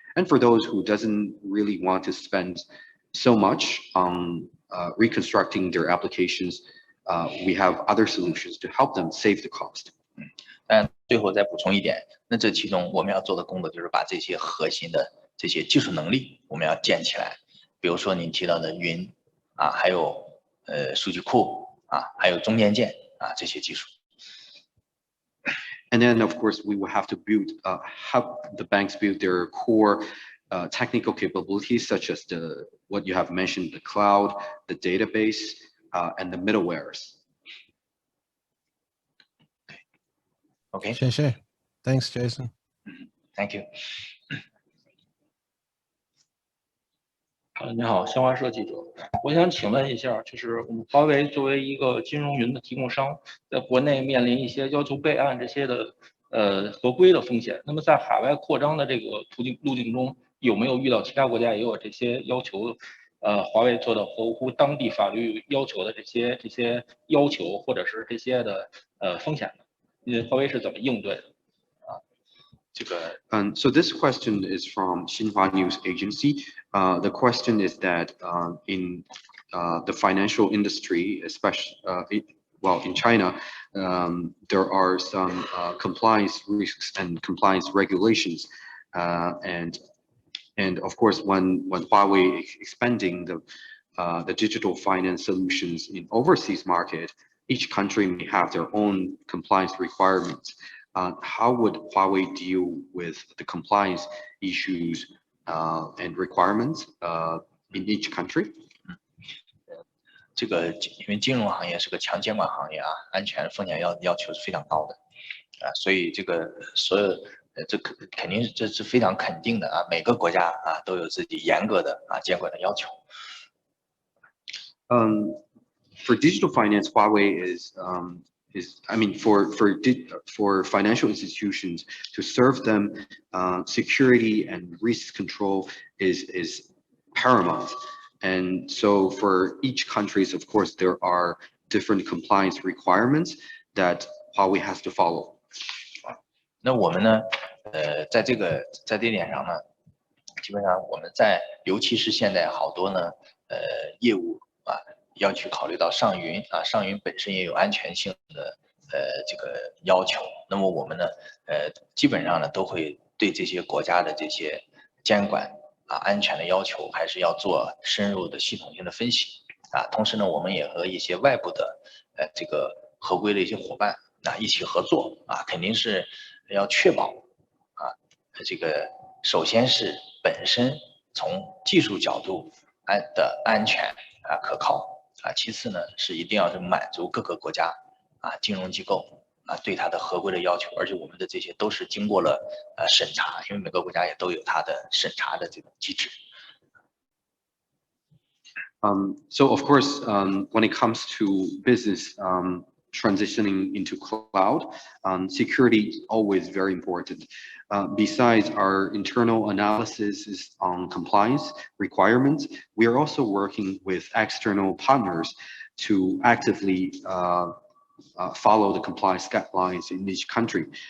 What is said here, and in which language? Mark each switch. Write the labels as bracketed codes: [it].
[en] And for those who doesn't really want to spend so much on reconstructing their applications, we have other solutions to help them save the cost. [zh] 但最后再补充一点，那这其中我们要做的工作就是把这些核心的这些技术能力我们要建起来，比如说您提到的云还有数据库还有中间件这些技术。 [en] And then, of course, we will have to help the banks build their core technical capabilities, such as what you have mentioned, the cloud, the database, and the middlewares. Okay. Sure. Thanks, Jason. Thank you. [zh] 你好，新华社记者，我想请问一下，就是我们华为作为一个金融云的提供商，在国内面临一些要求备案这些的合规的风险。那么在海外扩张的这个路径中，有没有遇到其他国家也有这些要求？华为做到合乎当地法律要求的这些要求，或者是这些的风险呢？华为是怎么应对的？ [en] So this question is from Xinhua News Agency. The question is that in the financial industry, especially in China, there are some compliance risks and compliance regulations, and of course, when Huawei is expanding the digital finance solutions in overseas market, each country may have their own compliance requirements. How would Huawei deal with the compliance issues and requirements in each country? [zh] 这个因为金融行业是个强监管行业安全风险要求是非常高的所以这个所有这肯定这是非常肯定的每个国家都有自己严格的监管的要求。 [en] For digital finance, Huawei I mean, for financial institutions to serve them, security and risk control is paramount. And so for each countries, of course, there are different compliance requirements that Huawei has to follow. [zh] 那我们呢，在这点上呢，基本上我们尤其是现在好多呢，业务啊，要去考虑到上云啊，上云本身也有安全性的这个要求。那么我们呢，基本上呢都会对这些国家的这些监管啊、安全的要求，还是要做深入的系统性的分析啊。同时呢，我们也和一些外部的这个合规的一些伙伴啊一起合作啊，肯定是要确保啊这个首先是本身从技术角度安全啊可靠啊，其次呢是一定要是满足各个国家啊金融机构啊对它的合规的要求，而且我们的这些都是经过了审查，因为每个国家也都有它的审查的这种机制。 [en] So of course, when it comes to business transitioning into cloud, security is always very important. Besides our internal analysis on compliance requirements, we are also working with external partners to actively follow the compliance guidelines in each country.